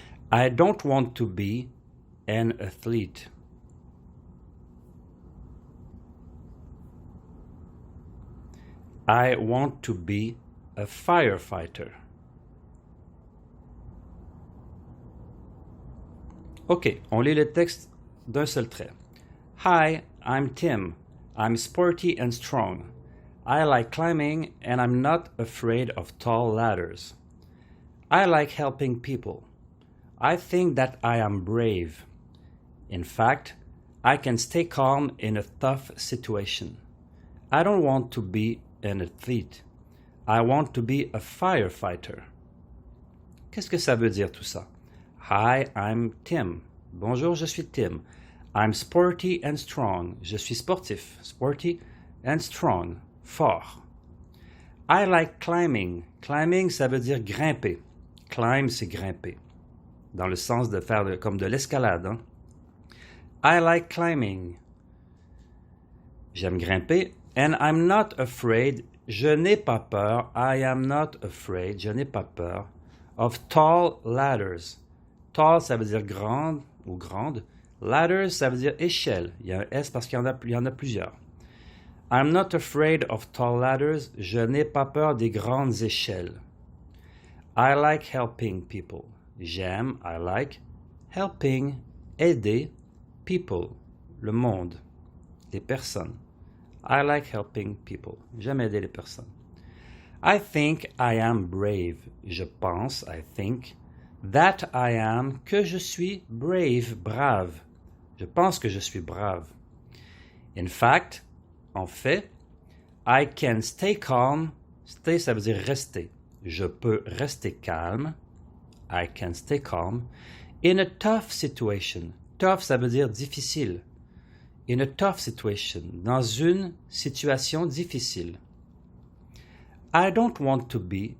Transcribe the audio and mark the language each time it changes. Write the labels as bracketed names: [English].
[English] I don't want to be an athlete. I want to be a firefighter. [French] OK, on lit le texte d'un seul trait. [English] Hi, I'm Tim. I'm sporty and strong. I like climbing and I'm not afraid of tall ladders. I like helping people. I think that I am brave. In fact, I can stay calm in a tough situation. I don't want to be an athlete. I want to be a firefighter. [French] Qu'est-ce que ça veut dire tout ça? [English] Hi, I'm Tim. [French] Bonjour, je suis Tim. [English] I'm sporty and strong. [French] Je suis sportif, [English] sporty and strong, [French] fort. [English] I like climbing. [French] Climbing, ça veut dire grimper. Climb, c'est grimper. Dans le sens de faire comme de l'escalade. Hein? [English] I like climbing. [French] J'aime grimper. [English] And I'm not afraid. [French] Je n'ai pas peur. [English] I am not afraid. Je n'ai pas peur. Of tall ladders. [French] Tall, ça veut dire grande ou grande. Ladders, ça veut dire échelle. Il y a un S parce qu'il y en a plusieurs. [English] I'm not afraid of tall ladders. [French] Je n'ai pas peur des grandes échelles. [English] I like helping people. [French] J'aime, [English] I like, helping, [French] aider, [English] people, [French] le monde, les personnes. [English] I like helping people. [French] J'aime aider les personnes. [English] I think I am brave. [French] Je pense, [English] I think, that I am, [French] que je suis brave, brave. Je pense que je suis brave. [English] In fact, [French] en fait, [English] I can stay calm. [French] Stay, ça veut dire rester. Je peux rester calme. [English] I can stay calm. In a tough situation. Tough, [French] ça veut dire difficile. [English] In a tough situation. [French] Dans une situation difficile. [English] I don't want to be.